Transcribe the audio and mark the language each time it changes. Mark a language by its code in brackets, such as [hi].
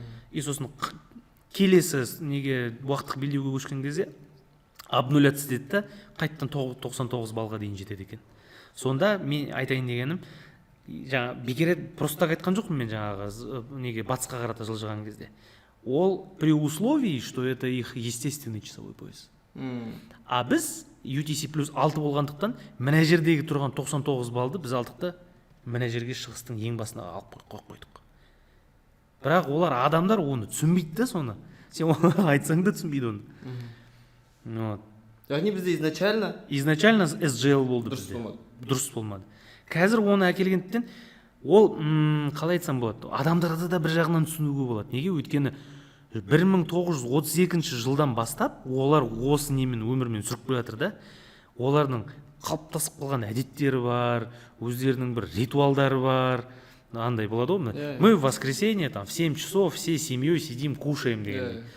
[kk] И сосын келесі неге уақыттық белдеуге көшкен кезде обнуляться деді да, қайттан 99 балға дейін жетеді екен. Сонда мен айтайын дегенім, жаңа бекер [ru] просто так [kk] айтқан жоқпын мен жаңағы неге батысқа қарата жылжыған кезде. [ru] Ол при условии, что это их естественный часовой пояс. [kk] А біз UTC плюс 6 болғандықтан мына жердегі тұрған 99 балды біз алдық та мына жерге шығыстың ең басына алып қойдық. Бірақ олар адамдар оны түсінбейді да соны. Сен оны айтсаң да түсінбейді оны. Яғни бізде изначально SGL болды бізде. Дұрыс болмады. Қазір оны әкелгендіктен ол қалай айтсам болады, адамдарды да бір жағынан түсінуге болады. Неге? Өйткені 1932 жылдан бастап олар осы немен өмірмен сүріп келе жатыр да. Олардың қалыптасып қалған әдеттері бар, өздерінің бір ритуалдары бар. Андай болады ғой, [ru] мы в воскресенье в 7 часов всей семьей сидим, кушаем [kk] деген.